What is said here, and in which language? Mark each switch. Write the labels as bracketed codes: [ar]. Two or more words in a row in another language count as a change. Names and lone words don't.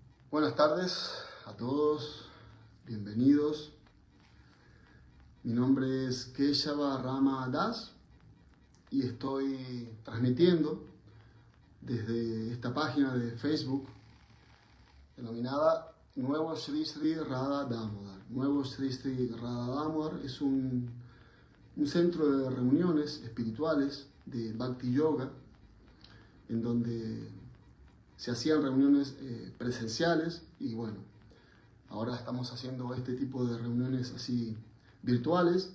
[es] Buenas tardes a todos, bienvenidos. Mi nombre es Keshava Rama Das y estoy transmitiendo desde esta página de Facebook denominada Nuevo Sri Sri Radha Damodar. Nuevo Sri Sri Radha Damodar es un centro de reuniones espirituales de Bhakti Yoga en donde se hacían reuniones presenciales y bueno, ahora estamos haciendo este tipo de reuniones así virtuales.